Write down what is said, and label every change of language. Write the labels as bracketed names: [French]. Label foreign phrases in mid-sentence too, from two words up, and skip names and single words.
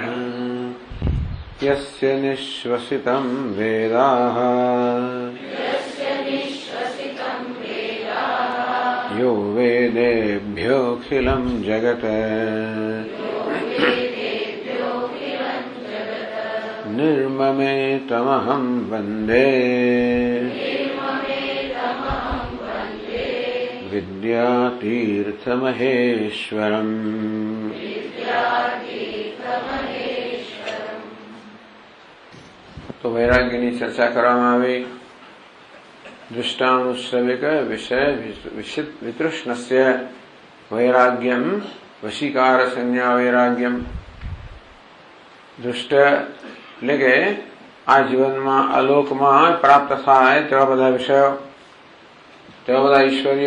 [Sanskrit] यस्य निःश्वसितं वेदाः यो वेदेभ्योऽखिलं जगत् निर्ममेतमहं वन्दे विद्यातीर्थमहेश्वरम्। [Gujarati] तो वैराग्यની ચર્ચા કરવામાં આવી। [Sanskrit] દૃષ્ટાનુશ્રવિક વિષય વિતૃષ્ણસ્ય વૈરાગ્યમ વશીકાર સંજ્ઞા વૈરાગ્યમ। [Gujarati] દૃષ્ટ એટલે કે આ જીવનમાં અલોકમાં પ્રાપ્ત થાય તેવા બધા વિષયો, તેવા બધા ઈશ્વરીઓ।